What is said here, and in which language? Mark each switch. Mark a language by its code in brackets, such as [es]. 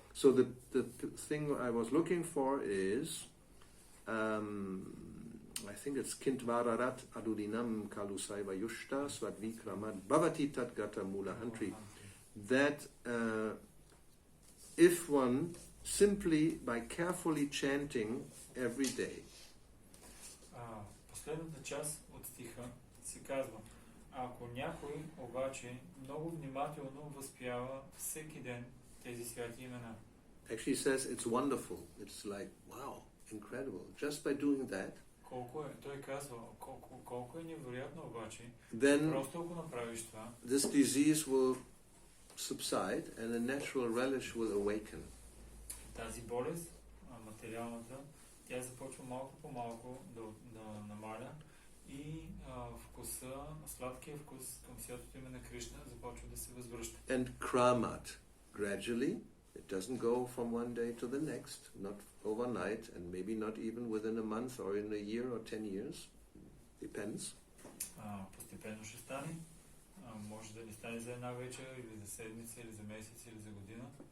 [en] So the thing I was looking for is I think it's [sa] Kintvararat Adudinam Kalusaiva Yushta Swadvikramad Bhavati Tat Gata Mula Hantri. [en] That if one simply by carefully chanting every day. [bg] Последната част от стиха се казва: ако някой обаче много внимателно възпява всеки ден тези святи имена. [en] Actually says it's wonderful. It's like, wow, incredible. Just by doing that. [bg] Той казва, колко е невероятно обаче, [en] then [bg] просто ако направиш това, [en] this disease will subside and a natural relish will awaken. [bg] Тази болест, материалната, тя започва малко по малко да намаля и вкуса, сладкия вкус към святото име на Кришна започва да се възвръща. [en] And kramat, gradually, it doesn't go from one day to the next, not overnight, and maybe not even within a month or in a year or 10 years. Depends. [bg] Постепенно ще стане. Може да не стане за една вечер, или за седмица, или за месец, или за година.